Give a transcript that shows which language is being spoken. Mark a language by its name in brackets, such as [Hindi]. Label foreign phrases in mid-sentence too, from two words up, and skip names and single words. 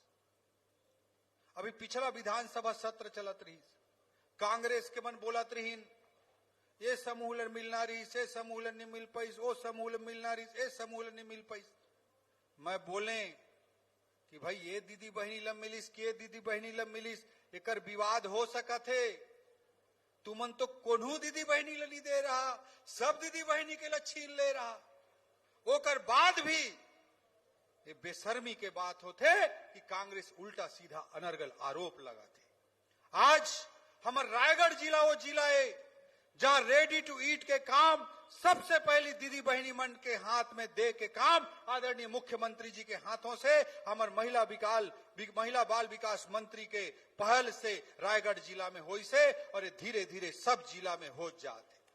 [Chhattisgarhi] अभी पिछला विधानसभा सत्र चलत रहीस, कांग्रेस के मन बोलत रहीन ये समूह ले मिलना रहीस, ये समूह ले नहीं मिल पाइस, वो समूह ले मिलना रहीस, ये समूह ले नहीं मिल पाइस। मैं बोले कि भाई ये दीदी बहनी लब मिलिस कि ये दीदी बहनी लब मिलिस, एकर विवाद हो सकत है। तुमन तो कोन्हू दीदी बहनी ला नहीं दे रहा, सब दीदी बहनी के ला छीन ले रहा। ओकर बाद भी ये बेशर्मी के बात होते कि कांग्रेस उल्टा सीधा अनर्गल आरोप लगाते। आज हमार रायगढ़ जिला वो जिला है जहां [English] ready to eat [Chhattisgarhi] के काम सबसे पहली दीदी बहनी मन के हाथ में दे के काम आदरणीय मुख्यमंत्री जी के हाथों से हमार महिला बाल विकास मंत्री के पहल से रायगढ़ जिला में होई से और ये धीरे धीरे सब जिला में हो जाते।